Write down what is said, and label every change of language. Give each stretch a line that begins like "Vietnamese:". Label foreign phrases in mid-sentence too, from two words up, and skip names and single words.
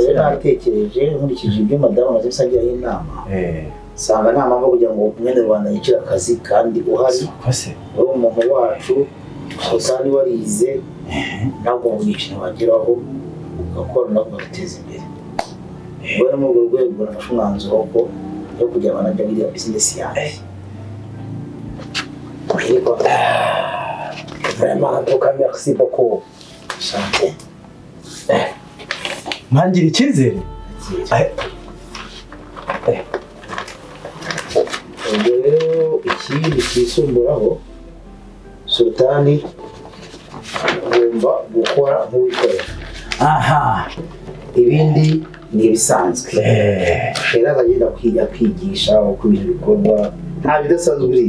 Kinyarwanda: rero natekereje nkurikije ibyo madamu amaze gusangira inama sanga nta mpamvu kugira ngo mwene Rwanda yicira akazi kandi uhari wowe umuntu wacu Sultani warize ntabwo umwiciro wageraho ugakora no kugateza imbere wowe mu rwego nafashe umwanzuro yo kujya banajya muri ya business yanjye
French: vraiment en tout cas merci beaucoup santé
Kinyarwanda: mpangira icyizere rero ikindi cyisumburaho Sultani agomba gukora nk'uwikorera ibindi ni ibisanzwe Sheila azagenda kwigisha uko ibintu bikorwa nta bidasanzwe uri